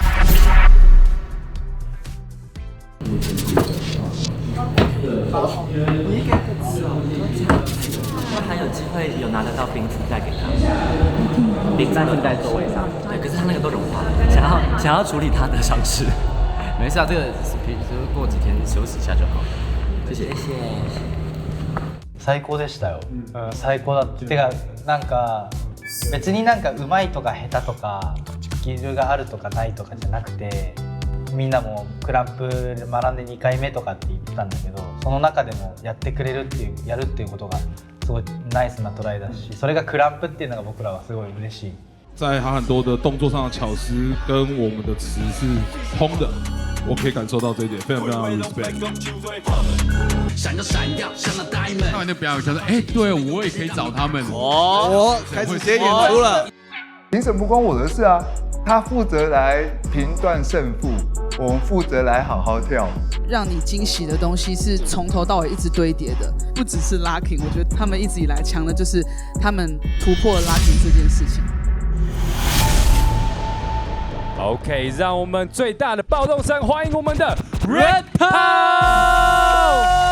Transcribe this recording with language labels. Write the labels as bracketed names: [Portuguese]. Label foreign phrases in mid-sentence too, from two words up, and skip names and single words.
[Chinese] 还有机会有拿得到冰敷带给他，冰在在座位上，对，可是他那个都融化了，想要处理他的伤势。没事啊，这个过几天休息一下就好了。谢谢。 [Japanese] 最高でしたよ。最高だって。てかなんか別になんか上手いとか下手とかスキルがあるとかないとかじゃなくて、みんなもクランプ学んで2回目とかって言ってたんだけど、その中でもやってくれるっていうやるっていうことがすごいナイスなトライだし、それがクランプっていうのが僕らはすごい嬉しい。 [Chinese] 在他很多的动作上的巧思跟我们的词是通的，我可以感受到这一点，非常非常 respect。看完那表演，想说，对我也可以找他们哦，开始接演出了。评审不关我的事啊，他负责来评断胜负，我们负责来好好跳。让你惊喜的东西是从头到尾一直堆叠的，不只是 locking， 我觉得他们一直以来强的就是他们突破了 locking 这件事情。 OK， 让我们最大的暴动声欢迎我们的 Red Power。